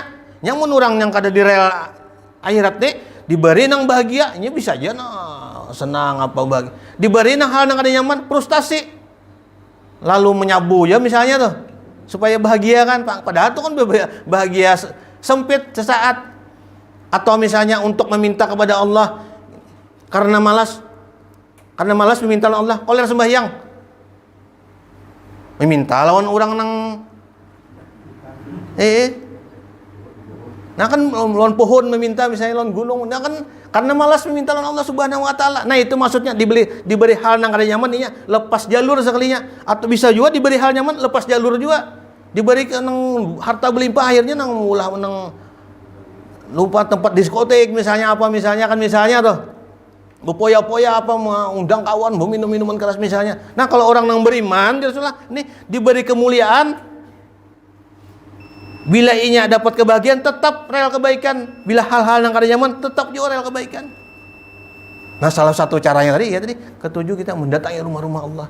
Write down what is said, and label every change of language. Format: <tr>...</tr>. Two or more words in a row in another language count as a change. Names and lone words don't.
<bjn>Yang orang yang kada di rel akhirat nih, diberi nang bahagia, ini bisa aja senang apa bahagia. Diberi nang hal yang kada nyaman, frustasi. Lalu menyabu ya misalnya tuh.</bjn> <id>Supaya bahagia kan, Pak. Padahal itu kan bahagia sempit sesaat.</id> <bjn>Atau misalnya untuk meminta kepada Allah karena malas meminta lawan Allah, koler sembahyang. Meminta lawan orang nang nah kan lawan pohon meminta misalnya lawan gunung. Nah kan karena malas meminta lawan Allah</bjn> <ar>سبحانه وتعالى.</ar> <bjn>Nah itu maksudnya diberi hal yang kada nyaman ini lepas jalur sekalinya, atau bisa juga diberi hal nyaman lepas jalur juga. Diberi nang harta berlimpah akhirnya nang ulah nang lupa tempat diskotik misalnya tuh.</bjn> <id>Berpoya-poya apa mengundang kawan minum minuman keras misalnya.</id> <bjn>Nah kalau orang yang beriman Rasulullah ini diberi kemuliaan, bila inya dapat kebahagiaan tetap rel kebaikan, bila hal-hal yang kada nyaman tetap juga rel kebaikan.</bjn> <id>Nah salah satu caranya tadi ketujuh kita mendatangi rumah-rumah Allah.</id>